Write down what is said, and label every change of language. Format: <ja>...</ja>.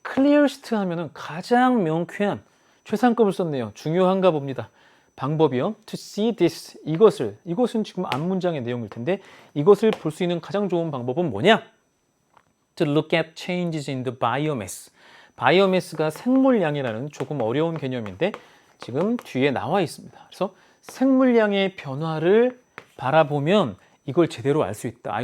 <ko>clearest 하면은 가장 명쾌한 최상급을 썼네요. 중요한가 봅니다. 방법이요.</ko> <en>To see this.</en> <ko>이것은 지금 앞문장의 내용일 텐데 이것을 볼 수 있는 가장 좋은 방법은 뭐냐?</ko> <en>To look at changes in the biomass.</en> <ko>바이오매스가 생물량이라는 조금 어려운 개념인데 지금 뒤에 나와 있습니다. 그래서 생물량의 변화를 바라보면 이걸 제대로 알 수 있다.</ko>